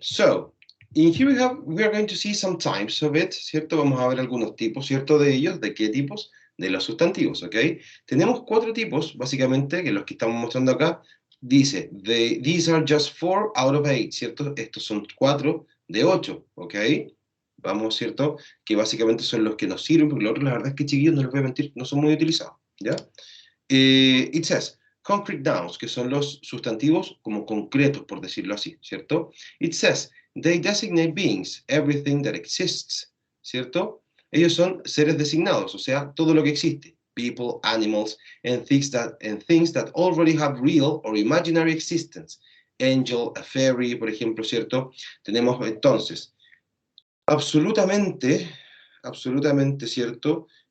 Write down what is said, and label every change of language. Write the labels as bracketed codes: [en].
[en] So, in here we are going to see some types of it, ¿cierto? [es] Vamos a ver algunos tipos, ¿cierto? De ellos, ¿de qué tipos? De los sustantivos, ¿ok? Tenemos 4 tipos, básicamente, que los que estamos mostrando acá, dice, [en] these are just 4 out of 8, [es] ¿cierto? Estos son 4 de 8, ¿ok? Vamos, ¿cierto? Que básicamente son los que nos sirven, porque los otros, la verdad es que, chiquillos, no les voy a mentir, no son muy utilizados, ¿ya? [en] It says, concrete nouns, [es] que son los sustantivos como concretos, por decirlo así, ¿cierto? It says, [en] They designate beings, everything that exists, ¿cierto? [es] Ellos son seres designados, o sea, todo lo que existe. [en] People, animals, and things that already have real or imaginary existence. [es] Angel, [en] a fairy, [es] por ejemplo, ¿cierto? Tenemos entonces, absolutamente, ¿cierto?